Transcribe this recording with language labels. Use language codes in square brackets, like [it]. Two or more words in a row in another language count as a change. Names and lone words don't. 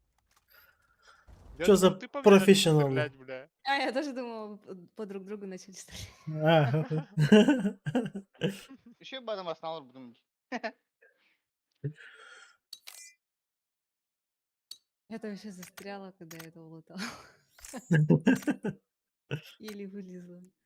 [ru] Я Чё за думал, ты по мне начал профессионалы? стрелять, бля. А, я тоже думала, по друг другу начали стрелять. А. [tr] Еще bir adam aslında alır bunu. [ru] Я там вообще застряла, когда я это улетала. Еле вылезла.